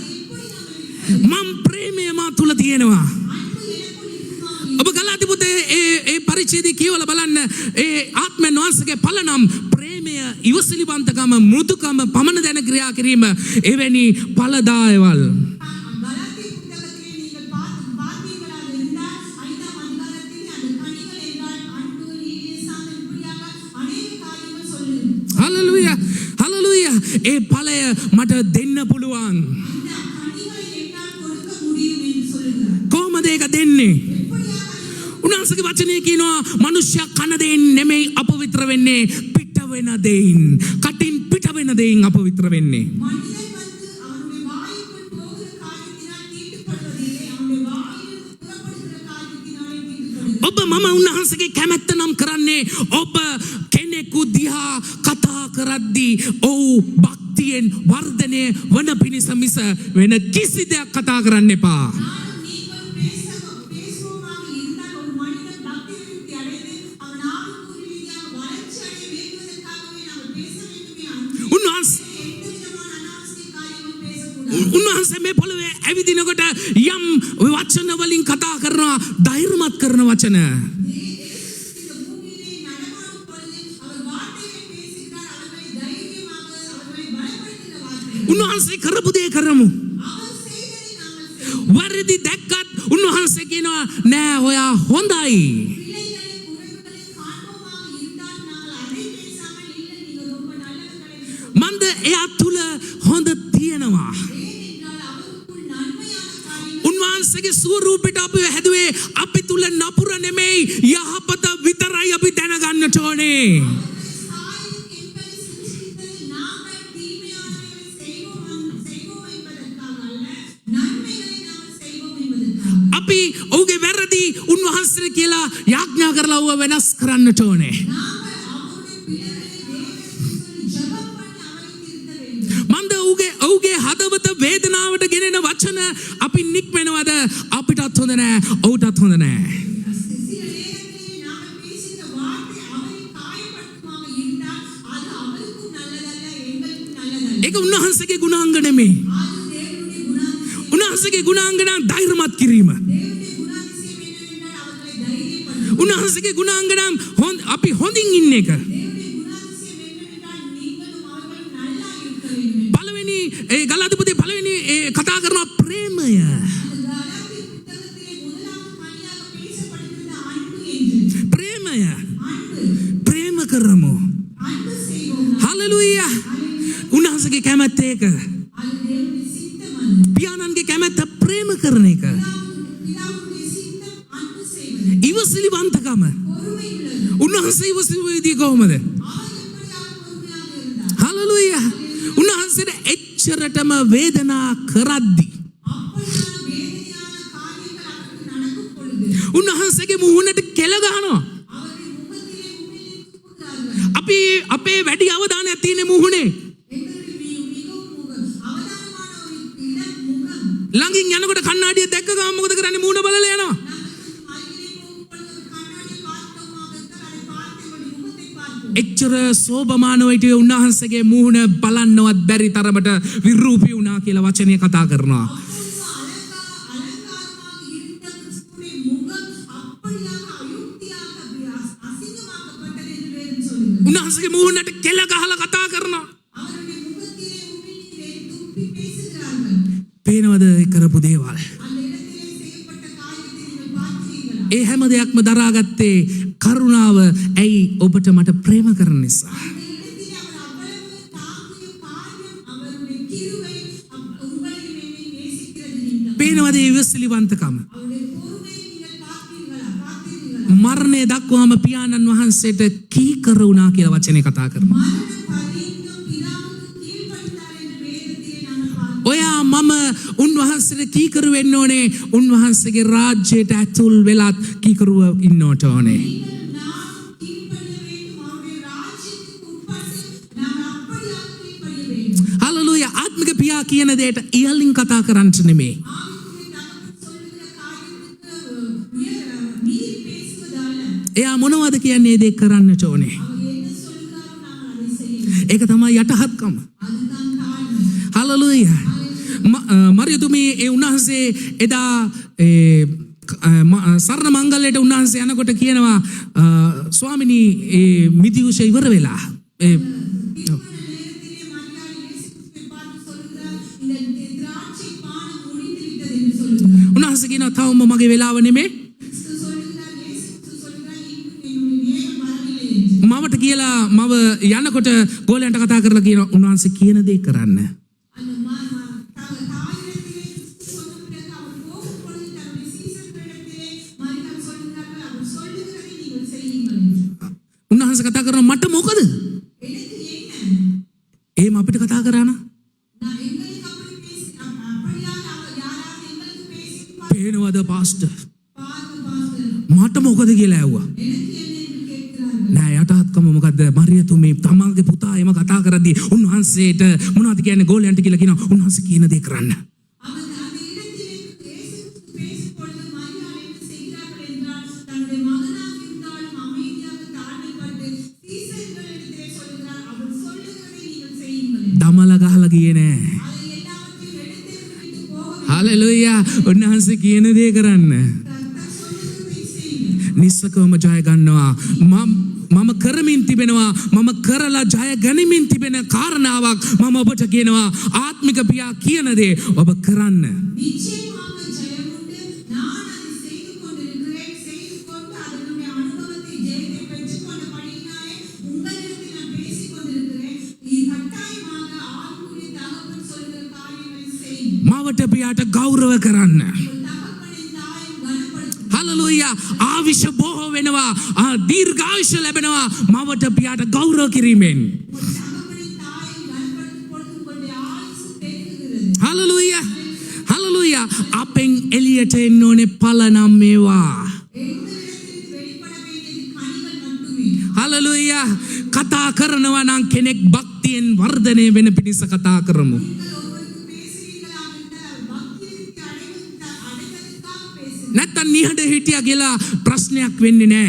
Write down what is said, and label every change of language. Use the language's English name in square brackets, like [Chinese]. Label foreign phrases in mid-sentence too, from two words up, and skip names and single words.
[Sinhala] මම ප්‍රේමය මා තුල තියෙනවා. ඔබ ගලාති පුතේ ඒ පරිච්ඡේදය කියවලා බලන්න ඒ ආත්මයන් වහන්සේගේ ඵල නම් ප්‍රේමය, ඉවසිලිවන්තකම, මෘදුකම, පමන දැන ක්‍රියා කිරීම එවැනි ඵලදායවල්. [Tamil] கலாத்திய புத்தகத்திலே நீங்கள் பார்த்தீர்களாக இருந்தால் 5ஆம் அதிகாரத்திலே அந்த கனிகள் என்றால் அன்பு, நீதி, சாந்தம் இப்படியாக அநேக காரியங்கள் சொல்லுது. [Sinhala] හලලුයා. හලලුයා. ඒ ඵලය මට දෙන්න පුළුවන්. [Tamil] அந்த கனிகளை என்னால் கொடுக்க முடியும் என்று சொல்லுகிறார். [Sinhala] කොහොමද ඒක දෙන්නේ? [Tamil] எப்படியாக [Sinhala] උන්වහන්සේගේ වචනේ කියනවා මනුෂ්‍යයා කන දෙයින් නෙමෙයි අපවිත්‍ර වෙන්නේ, පිට වෙන දෙයින්. කටින් පිට වෙන දෙයින් අපවිත්‍ර වෙන්නේ. [Tamil] மனிதன் வந்து அவனுடைய வாய்க்குள் போகிற காரியத்தினால் தீட்டுப்படுவதில்லை, அவனுடைய வாயிலிருந்து புறப்படுகிற காரியத்தினாலே தீட்டுப்படுகிறது. [Sinhala] ඔබ මම උන්වහන්සේගේ කැමැත්ත නම් කරන්නේ ඔබ කෙනෙකු දිහා කතා කරද්දී ඔව් භක්තියෙන් වර්ධනය වන පිණිස මිස වෙන කිසි දෙයක් කතා කරන්න එපා. [Tamil] நானும் நீங்கள் பேசுவோமாக இருந்தால் ஒரு மனிதன் பக்தி விருத்தி அடைந்து அவன் ஆவிக்குரிய ரீதியாக வளர்ச்சி அடைய வேண்டுவதற்காகவே நாங்கள் பேச வேண்டுமே. [Sinhala] උන්වහන්සේ [Tamil] எந்த விதமான அனாவசிய காரியங்களும் பேசக்கூடாது. [Sinhala] උන්වහන්සේ මේ පොළවේ ඇවිදිනකොට යම් වචන වලින් කතා කරනවා, ධෛර්යමත් කරන වචන. [Tamil] இந்த பூமியிலே நடமாடும் பொழுது அவர் வார்த்தைகளை பேசுகிறார், அவர்களை தைரியமாக அவர்களை பலப்படுத்துகிற வார்த்தை. [Sinhala] උන්වහන්සේ කරපු දේ කරමු. [Tamil] அவர் செய்ததை நாங்கள் செய்வோம். [Sinhala] වරදි දැක්කත් උන්වහන්සේ කියනවා නෑ ඔයා හොඳයි. [Tamil] பிள்ளைகளின் குறைவுகளை காண்போமாக இருந்தால் நாங்கள் அதை பேசாமல் இல்லை நீங்கள் ரொம்ப நல்லவர்கள் என்று சொல்வோம். [Sinhala] මන්ද එයා තුල හොඳ තියෙනවා. [Tamil] ஏனென்றால் அவருக்குள் நன்மையான காரியங்கள் [Sinhala] උන්වහන්සේගේ ස්වරූපයට අපි හැදුවේ අපි තුල නපුර නෙමෙයි යහපත විතරයි අපි දැනගන්නට ඕනේ. [Tamil] சாயலுக்கு எங்களை சிருஷ்டித்ததில் நாங்கள் தீமையானவைகளை செய்வோம் என்பதற்காக அல்ல, நன்மைகளை நாங்கள் செய்வோம் என்பதற்காக. [Sinhala] අපි ඔහුගේ වැරදි උන්වහන්සේ කියලා යාඥා කරලා ඔව වෙනස් කරන්නට ඕනේ. நாங்கள் அவருடைய பிள்ளைகளை தேவனுக்கு சொல்லி ஜெபம் பண்ணி அவரை திருத்த வேண்டும். මන්ද ඔහුගේ හදවත වේදනාවට ගෙනෙන වචන අපි නික්මෙනවද? අපිටත් හොඳ නෑ, ඔහුටත් හොඳ නෑ. [Tamil] சில நேரங்களிலே நாங்கள் பேசுகிற வார்த்தை அவரை காயப்படுத்துமாக இருந்தால் அது அவருக்கும் நல்லதல்ல, எங்களுக்கும் நல்லதல்ல. [Sinhala] ඒක උන්වහන්සේගේ ගුණාංග නෙමෙයි. [Tamil] அது தேவனுடைய குணாதிசயம். [Sinhala] උන්වහන්සේගේ ගුණාංග නම් ධෛර්යමත් කිරීම. [Tamil] தேவனுடைய குணாதிசயம் என்னவென்றால் அவர்களை தைரியப்படுத்தும். [Sinhala] උන්වහන්සේගේ ගුණාංග නම් අපි හොඳින් ඉන්න එක. [Tamil] தேவனுடைய குணாதிசயம் என்னவென்றால் நீங்களும் அவர்களும் நல்லா இருக்க வேண்டும். [Sinhala] පළවෙනි ඒ ගලාතිපුතේ පළවෙනි ඒ කතා කරනවා ප්‍රේමය. [Tamil] அந்த கலாத்திய புத்தகத்திலே முதலாவது பணியாக பேசப்படுகிறது அன்பு என்று. [Sinhala] ප්‍රේමය. [Tamil] அன்பு. [Sinhala] ප්‍රේම කරමු. [Tamil] அன்பு செய்வோம். [Sinhala] හලලුයා. උන්වහන්සේගේ කැමැත්ත ඒක. [Tamil] அது தேவனுடைய சித்தம் அது. [Sinhala] පියාණන්ගේ කැමැත්ත ප්‍රේම කරන එක. [Tamil] பிதாவுடைய சித்தம் அன்பு செய்வது. [Sinhala] ඉවසිලිවන්තකම. [Tamil] பொறுமை உள்ளது. [Sinhala] උන්වහන්සේ ඉවසිලිවේදී කොහොමද? [Tamil] அவர் எப்படியாக பொறுமையாக இருந்தார். [Sinhala] හලලුයා. උන්වහන්සේට එච්චරටම වේදනා කරද්දී [Tamil] அப்படியான வேதனையான காரியங்கள் அவருக்கு நடக்கும் பொழுது [Sinhala] උන්වහන්සේගේ මුහුණට කෙල ගහනවා. [Tamil] அவருடைய முகத்திலே உமிழ்நீர் துப்புகிறார்கள். [Sinhala] අපි අපේ වැඩි අවධානයක් තියෙන මුහුණේ. [Tamil] எங்களுடைய மிகவும் அவதானமான ஒரு இடம் முகம். [Sinhala] ළඟින් යනකොට කණ්ණාඩිය දැක්ක ගමන් මොකද කරන්නේ? මුහුණ බලලා යනවා. [Tamil] நாங்கள் அருகிலே போகும் பொழுது ஒரு கண்ணாடி பார்த்தோமாக இருந்தால் அதை பார்த்து எங்களுடைய முகத்தை பார்ப்போம். [Sinhala] එච්චර සෝභමානව හිටියේ උන්වහන්සේගේ මුහුණ බලන්නවත් බැරි තරමට විරූපී වුණා කියලා වචනය කතා කරනවා. [Tamil] அப்பொழுது அலங்காரமாக இருந்த கிறிஸ்துவின் முகம் அப்படியாக அயுக்தியாக அசிங்கமாக்கப்பட்டது என்று வேதம் சொல்லுகிறது. [Sinhala] උන්වහන්සේගේ මුහුණට කෙල ගහලා කතා කරනවා. [Tamil] அவருடைய முகத்திலே உமிழ்நீரை துப்பி பேசுகிறார்கள். [Sinhala] පේනවද ඒ කරපු දේවල්? [Tamil] அந்த இடத்திலே செய்யப்பட்ட காரியத்தை நீங்கள் பார்க்கிறீர்களா? [Sinhala] ඒ හැම දෙයක්ම දරාගත්තේ කරුණාව. ඇයි? ඔබට මට ප්‍රේම කරන නිසා. [Tamil] அந்த இடத்திலே அவர் அவ்வளவு தாங்கிய காரியம் அவருடைய கிருபை உங்களையும் என்னை நேசிக்கிறது நிமித்தம். [Sinhala] පේනවද ඒ ඉවසිලිවන්තකම? [Tamil] அவருடைய பொறுமையை நீங்கள் பார்த்தீர்களா? [Sinhala] මරණය දක්වාම පියාණන් වහන්සේට කීකර වුණා කියලා වචනේ කතා කරනවා. [Tamil] மரண பரியந்தம் பிதாவுக்கு கீழ்ப்படிந்தார் என்று வேதத்திலே நாங்கள் பார்க்கிறோம். [Sinhala] ඔයා මම උන්වහන්සේට කීකරු වෙන්න ඕනේ. උන්වහන්සේගේ රාජ්‍යයට ඇතුල් වෙලත් කීකරුව ඉන්නට ඕනේ. [Tamil] நீங்கள் நாம் கீழ்ப்படிய வேண்டும். அவருடைய ராஜ்யத்துக்கு உட்பட்டு நாம் அப்படியாக கீழ்ப்படிய வேண்டும். [Sinhala] හලලුයා. ආත්මික පියා කියන දෙයට ඉහළින් කතා කරන්නට නෙමෙයි. [Tamil] ஆவிக்குரிய தகப்பன் சொல்லுகிற காரியத்துக்கு மீறி பேசுவதல்ல. [Sinhala] එයා මොනවද කියන්නේ ඒ දේ කරන්නට ඕනේ. [Tamil] அவர் என்ன சொல்லுகிறாரோ நாங்கள் அதை செய்ய. [Sinhala] ඒක තමයි යටහත්කම. [Tamil] அதுதான் தாழ்மை. [Sinhala] හලලුයා. මරියතුමී ඒ උන්වහන්සේ එදා සරණ මංගල්‍යයට උන්වහන්සේ යනකොට කියනවා ස්වාමිනී ඒ මිදිවුෂ ඉවර වෙලා ඒ [Tamil] நேரத்திலே மரியாள் இயேசு கிறிஸ்துவை பார்த்து சொல்கிறார் இந்த திராட்சை பானம் முடிந்து விட்டது என்று சொல்கிறார். [Sinhala] උන්වහන්සේ කියනවා තවම මගේ වෙලාව නෙමෙයි [Tamil] கிறிஸ்து சொல்கிறார், இயேசு கிறிஸ்து சொல்கிறார், இன்னும் என்னுடைய நேரம் வரவில்லை என்று. [Sinhala] මවට කියලා මව යනකොට ගෝලයන්ට කතා කරලා කියනවා උන්වහන්සේ කියන දේ කරන්න. [Tamil] அந்த தாயிடத்திலே கிறிஸ்து சொன்ன பிறகு அவர் போகும் பொழுது தன்னுடைய சீசர்களிடத்திலே மரியாள் சொல்கிறார்கள், அவர் சொல்லுகிறதை நீங்கள் செய்யுங்கள் என்று. [Sinhala] උන්වහන්සේ කතා කරනවා මට මොකද? [Tamil] எனக்கு என்ன? [Sinhala] එහෙම අපිට කතා කරා නම් [Tamil] நான் எங்களுக்கு அப்படி பேசி அப்படியாக அவர் யாராவது எங்களுக்கு பேசி [Sinhala] පේනවද පාස්ටර්? [Tamil] பாருங்க பாஸ்டர், [Sinhala] මට මොකද කියලා ඇහුවා. [Tamil] எனக்கு என்ன என்று கேட்கிறார்கள். [Sinhala] නෑ යටහත්කම මොකද්ද? මරියතුමේ තමන්ගේ පුතා එම කතා කරද්දී උන්වහන්සේට මොනවද කියන්නේ ගෝලයන්ට කියලා කියනවා උන්වහන්සේ කියන දේ කරන්න. [Tamil] அவர் அந்த இடத்திலே இயேசு கிறிஸ்து பேசும் பொழுது மரியாள் என்ன செய்கிறார்கள் என்றால் தன்னுடைய மகனாக இருந்தாலும் அமைதியாக தாழ்மைப்பட்டு சீசர்களிடத்திலே சொல்கிறார், அவர் சொல்லுகிறதை நீங்கள் செய்யுங்கள் என்று. [Sinhala] දමල ගහලා ගියේ නෑ. [Tamil] அதை எல்லாவற்றையும் எடுத்தெறிந்து விட்டு போகவில்லை. [Sinhala] හලෙලූයා. උන්වහන්සේ කියන දේ කරන්න. [Tamil] கர்த்தர் சொல்லுகிறதை செய்யுங்கள். [Sinhala] නිස්සකවම ජය ගන්නවා. මම කරමින් තිබෙනවා. මම කරලා ජය ගනිමින් තිබෙන කාරණාවක් මම ඔබට කියනවා ආත්මික පියා කියන දේ ඔබ කරන්න. [Tamil] நிச்சயமாக ஜெயம் உண்டு. நான் அதை செய்து கொண்டிருக்கிறேன். செய்து கொண்டு அதனுடைய அனுபவத்தை ஜெயத்தை பெற்றுக்கொண்டபடியினாலே உங்களிடத்தில் நான் பேசிக் கொண்டிருக்கிறேன். இது கட்டாயமாக ஆவிக்குரிய தகப்பன் சொல்கிற காரியங்களை செய்யுங்கள். [Sinhala] මවට පියාට ගෞරව කරන්න. [Tamil] உங்கள் தகப்பனின் தாயும் கனப்படுத்துங்கள். [Sinhala] හලලුයා. ආවිෂ බොහෝ වෙනවා. දීර්ඝායුෂ ලැබෙනවා මවට පියාට ගෞරව කිරීමෙන්. [Tamil] உங்கள் தகப்பனின் தாயும் கனப்படுத்தும் பொழுது உங்களுடைய ஆயுசு பெருகுகிறது. [Sinhala] හලලුයා. හලලුයා. අපෙන් එළියට එන්න ඕනේ ඵල නම් මේවා. [Tamil] எங்களிடத்தில் வெளிப்பட வேண்டியது கனிகள் மட்டுமே. [Sinhala] හලලුයා. කතා කරනවා නම් කෙනෙක් භක්තියෙන් වර්ධනය වෙන පිණිස කතා කරමු. [Tamil] நீங்கள் ஒருவருக்கு பேசுவீர்களாக இருந்தால் பக்தியை அடைவதற்காக பேசுங்கள். [Sinhala] නැත්තම් නිහඬ හිටියා කියලා ප්‍රශ්නයක් වෙන්නේ නැහැ.